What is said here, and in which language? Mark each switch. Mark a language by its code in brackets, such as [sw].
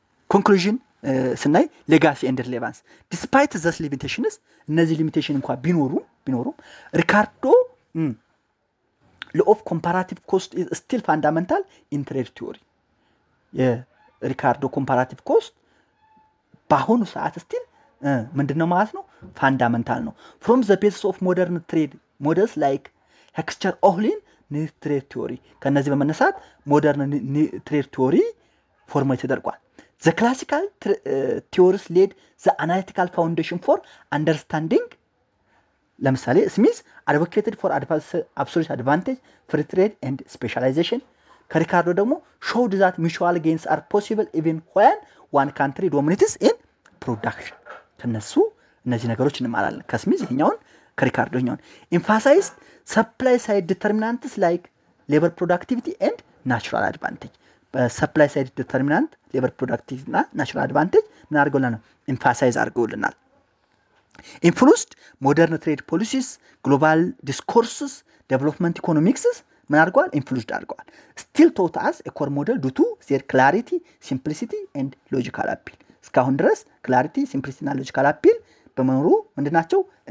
[en] ኮንክሉዥን ስናይ ሌጋሲ ኤንድ ሪሌቫንስ ዲስፓይት ዘስ ሊሚቴሽንስ [am] እነዚህ ሊሚቴሽን እንኳን ቢኖሩም [en] ሪካርዶ law of comparative cost is still fundamental in trade theory [am] የሪካርዶ ኮምፓራቲቭ ኮስት በአሁኑ ሰዓት ስቲል ምንድነው ማለት ነው? [en] ፋንዳመንታል ነው። from the basis of modern trade models like Heckscher Ohlin new trade theory [am] ከነዚህ በመነሳት [en] ሞደርን ትሬድ ቲዮሪ [am] ፎርሙሌት ተደርጓል። [en] the classical theories laid the analytical foundation for understanding [am] ለምሳሌ [en] ስሚዝ advocated for absolute advantage, free trade and specialization። [am] ከሪካርዶ ደግሞ [en] showed that mutual gains are possible even when one country dominates in production። [am] ከነሱ እነዚህ ነገሮች እንማራለን። ከስሚዝ ይሄኛውን ከሪካርዶ ይሄኛውን [en] emphasized supply side determinants like labor productivity and natural advantage። በሰፕላይ ሳይድ ዲተርሚናንት ሌበር ፕሮዳክቲቪቲ እና ናቹራል አድቫንቴጅ [am] ምን አድርገውልናል? [en] ኤምፋሳይዝ [am] አድርገውልናል። [en] ኢንፍሉስድ ሞደርን ትሬድ ፖሊሲስ፣ ግሎባል ዲስኮርስስ፣ ዴቨሎፕመንት ኢኮኖሚክስስ [am] ምን አድርገዋል? [en] ኢንፍሉስድ [am] አድርገዋል። [en] ስቲል ቶት አስ ኤ ኮር ሞዴል ዱ ቱ ዜር ክላሪቲ ሲምፕሊሲቲ ኤንድ ሎጂካል አፒል። [am] እስካሁን ድረስ [en] ክላሪቲ ሲምፕሊሲቲ እና ሎጂካል አፒል [am] በመኖሩ ምንድናቸው?